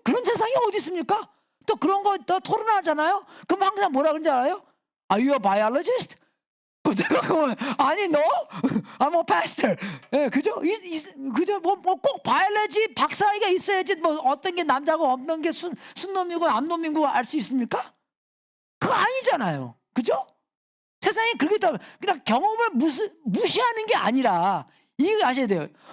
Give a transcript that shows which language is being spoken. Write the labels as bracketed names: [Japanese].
[Korean] 그런 세상이 어디 있습니까? 또 그런 거 또 토론하잖아요? 그럼 항상 뭐라 그러는지 알아요? [English] Are you a biologist? [Korean] 내가 그러면 아니 [English] no, I'm a pastor. [Korean] 예, 그죠? 그죠? 꼭 바이올로지 박사가 있어야지 어떤 게 남자고 없는 게 순놈이고 암놈이고 알 수 있습니까? 그거 아니잖아요. 그죠? 세상에 그게 다 그냥 경험을 무시하는 게 아니라, 이해가 하셔야 돼요.